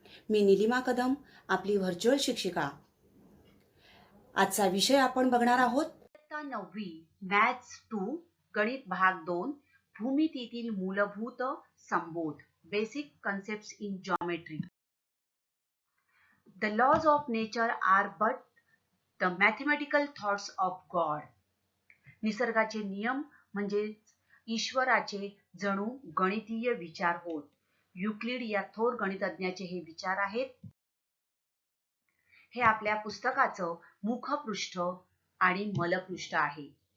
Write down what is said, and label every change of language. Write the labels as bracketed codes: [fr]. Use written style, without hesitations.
[mr] मी निलिमा कदम, आपली व्हर्च्युअल शिक्षिका. आजचा विषय आपण बघणार आहोत इयत्ता 9वी मॅथ्स 2 गणित भाग 2 भूमितीतील मूलभूत संबोध [en] Basic concepts in geometry. The laws of nature are but the mathematical thoughts of God. [mr] निसर्गाचे नियम म्हणजे ईश्वराचे जणू गणितीय विचार होत. युक्लिड या थोर गणितज्ञाचे हे विचार आहेत. हे आपल्या पुस्तकाचं मुखपृष्ठ आणि मलपृष्ठ आहे.